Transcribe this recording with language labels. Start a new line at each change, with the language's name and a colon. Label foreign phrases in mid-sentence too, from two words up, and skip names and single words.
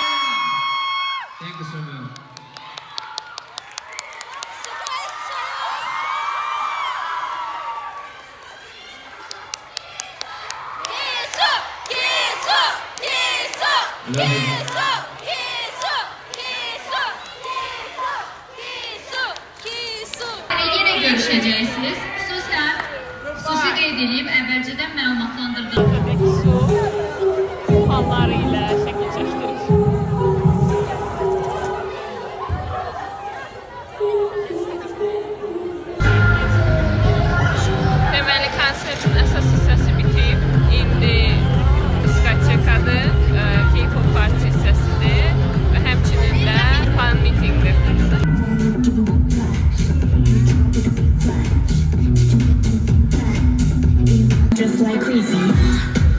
English: Thank you so much. I love you.
Turkish: Yine görüşeceksiniz.
Azerbaijani: Xüsusi qeyd edeyim, əvvəlcədən məlumatlandırdım. Su halları ilə şəkil çəkdirir. Deməli, konsertin əsas hissəsi bitib. İndi diskotekadır, K-pop parti hissəsidir və həmçinin də
English: fan meetingdir. Just like crazy.